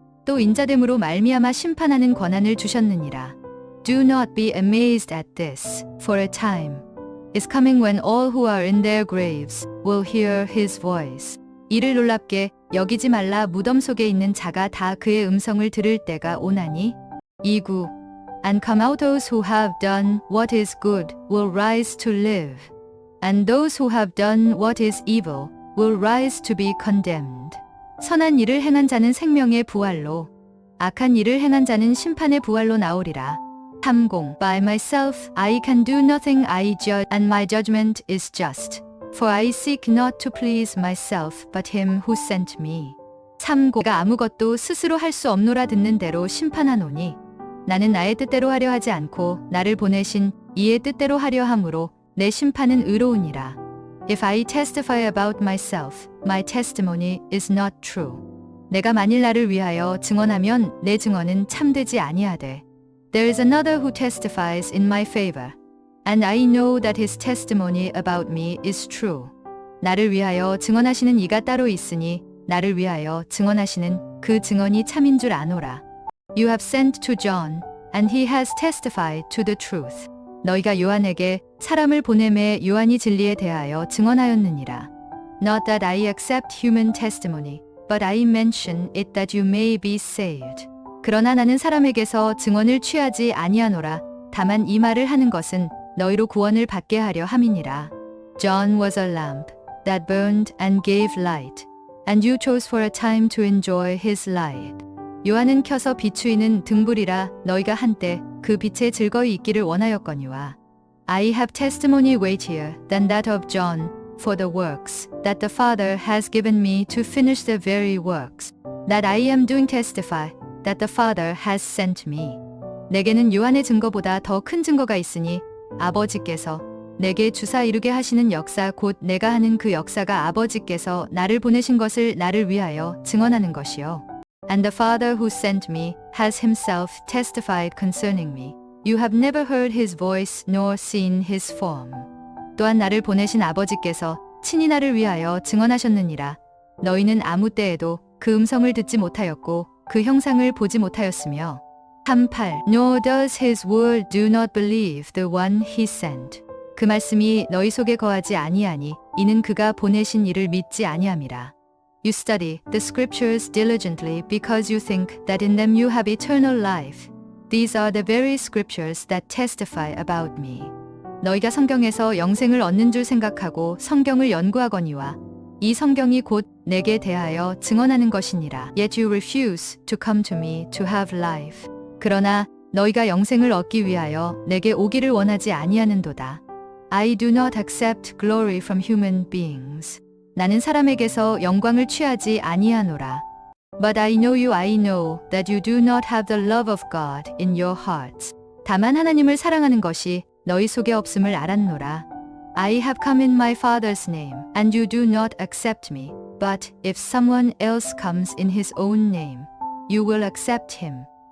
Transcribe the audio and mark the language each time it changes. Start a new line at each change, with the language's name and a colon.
Korean: 또 인자됨으로 말미암아 심판하는 권한을 주셨느니라.
English: Do not be amazed at this, for a time is coming when all who are in their graves will hear his voice.
Korean: 이를 놀랍게 여기지 말라. 무덤 속에 있는 자가 다 그의 음성을 들을 때가 오나니.
English: 2구 And come out those who have done what is good will rise to live, and those who have done what is evil will rise to be condemned.
Korean: 선한 일을 행한 자는 생명의 부활로, 악한 일을 행한 자는 심판의 부활로 나오리라.
English: 30 By myself I can do nothing. I judge, and my judgment is just. For I seek not to please myself, but him who sent me.
Korean: 3 내가 아무것도 스스로 할 수 없노라. 듣는 대로 심판하노니 나는 나의 뜻대로 하려 하지 않고 나를 보내신 이의 뜻대로 하려 함으로 내 심판은 의로우니라.
English: If I testify about myself, my testimony is not true.
Korean: 내가 만일 나를 위하여 증언하면 내 증언은 참되지 아니하되.
English: There is another who testifies in my favor, and I know that his testimony about me is true.
Korean: 나를 위하여 증언하시는 이가 따로 있으니 나를 위하여 증언하시는 그 증언이 참인 줄 아노라.
English: You have sent to John, and he has testified to the truth.
Korean: 너희가 요한에게 사람을 보내매 요한이 진리에 대하여 증언하였느니라.
English: Not that I accept human testimony, but I mention it that you may be saved.
Korean: 그러나 나는 사람에게서 증언을 취하지 아니하노라. 다만 이 말을 하는 것은 너희로 구원을 받게 하려 함이니라.
English: John was a lamp that burned and gave light, and you chose for a time to enjoy his light.
Korean: 요한은 켜서 비추이는 등불이라 너희가 한때 그 빛에 즐거이 있기를 원하였거니와.
English: I have testimony weightier than that of John for the works that the Father has given me to finish the very works that I am doing testify that the Father has sent me.
Korean: 내게는 요한의 증거보다 더 큰 증거가 있으니 아버지께서 내게 주사 이루게 하시는 역사 곧 내가 하는 그 역사가 아버지께서 나를 보내신 것을 나를 위하여 증언하는 것이요.
English: And the Father who sent me has himself testified concerning me. You have never heard his voice nor seen his form.
Korean: 또한 나를 보내신 아버지께서 친히 나를 위하여 증언하셨느니라. 너희는 아무 때에도 그 음성을 듣지 못하였고 그 형상을 보지 못하였으며.
English: 38 Nor does his word do not believe the one he sent.
Korean: 그 말씀이 너희 속에 거하지 아니하니 이는 그가 보내신 이를 믿지 아니함이라.
English: You study the scriptures diligently because you think that in them you have eternal life. These are the very scriptures that testify about me.
Korean: 너희가 성경에서 영생을 얻는 줄 생각하고 성경을 연구하거니와 이 성경이 곧 내게 대하여 증언하는 것이니라.
English: Yet you refuse to come to me to have life.
Korean: 그러나 너희가 영생을 얻기 위하여 내게 오기를 원하지 아니하는도다.
English: I do not accept glory from human beings.
Korean: 나는 사람에게서 영광을 취하지 아니하노라.
English: But I know you, I know that you do not have the love of God in your hearts.
Korean: 다만 하나님을 사랑하는 것이 너희 속에 없음을 알았노라.
English: I have come in my Father's name, and you do not accept me. But if someone else comes in his own name, you will accept him.